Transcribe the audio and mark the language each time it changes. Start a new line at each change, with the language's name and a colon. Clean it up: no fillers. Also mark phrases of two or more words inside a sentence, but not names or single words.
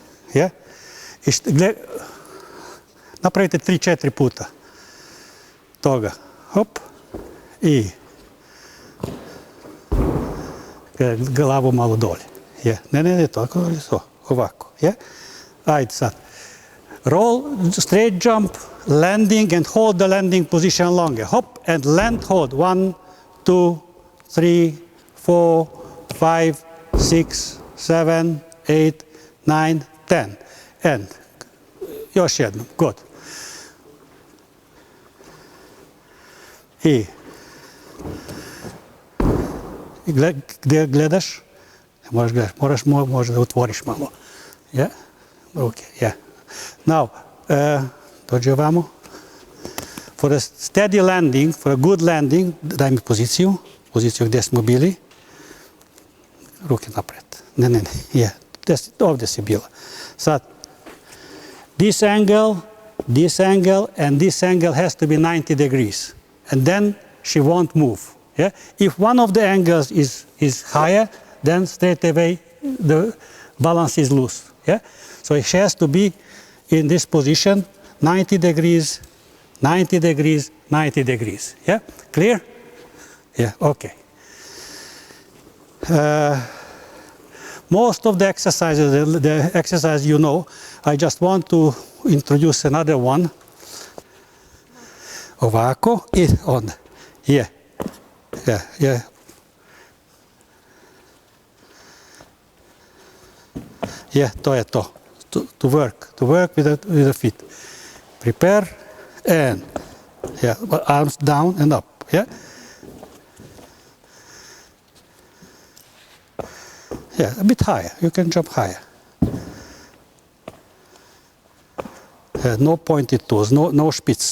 Bosnian: Napravite 3-4 puta toga. Hop. I glavu malo dolje. Ne, tako, ovako. Ajde sad.
English: Roll, straight jump, landing and hold the landing position longer. Hop and land, hold. 1, 2, 3, 4, 5, 6, 7, 8, 9, 10.
Bosnian: And još jednom. Good. I gdje gledaš? Možeš gledaš. Možda da otvoriš malo. Now, dođi ovamo.
English: For a steady landing, for a good landing,
Bosnian: daj mi poziciju gdje smo bili. Ruke napred. Ne. Ovdje si bila. Sad,
English: this angle, and this angle has to be 90 degrees. And then she won't move. If one of the angles is higher, then straight away the balance is loose. So it has to be in this position, 90 degrees, 90 degrees, 90 degrees. Clear? Okay. Most of the exercises you know, I just want to introduce another one.
Bosnian: Ovako i onda. To je to.
English: To work with the feet. Prepare and arms down and up. A bit higher. You can jump higher. No pointed toes, no spitz.